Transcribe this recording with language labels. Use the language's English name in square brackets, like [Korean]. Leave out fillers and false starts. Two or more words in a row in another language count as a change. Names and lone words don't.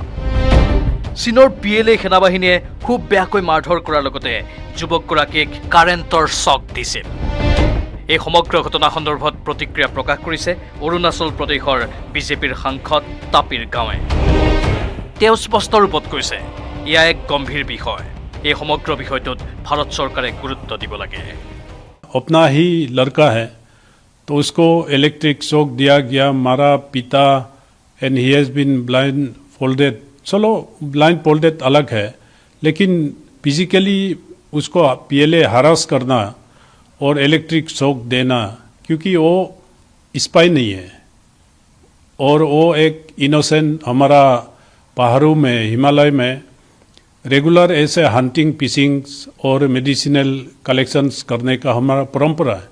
[Assamese] চীনৰ PLA সেনাবাহিনীয়ে খুব বেয়াকৈ মাৰধৰ কৰাৰ লগতে যুৱকগৰাকীক কাৰেণ্টৰ শ্বক দিছিল। এই সমগ্ৰ ঘটনা সন্দৰ্ভত প্ৰতিক্ৰিয়া প্ৰকাশ কৰিছে অৰুণাচল প্ৰদেশৰ বিজেপিৰ সাংসদ তাপিৰ গাঁৱে। তেওঁ স্পষ্ট ৰূপত কৈছে এয়া এক গম্ভীৰ বিষয়। এই সমগ্ৰ বিষয়টোত ভাৰত চৰকাৰে গুৰুত্ব দিব লাগে। [Hindi] अपना ही लड़का है तो उसको [English] electric shock [Hindi] दिया गया, मारा पिता, [English] and he has been blind folded. [Hindi] चलो [English] blind folded [Hindi] अलग है, लेकिन फिजिकली उसको PLA हरास करना और [English] electric shock [Hindi] देना, क्योंकि वो स्पाई नहीं है और वो एक इनोसेंट हमारा पहाड़ों में हिमालय में रेगुलर ऐसे [English] hunting fishings [Hindi] और [English] medicinal collections [Hindi] करने का हमारा परंपरा है।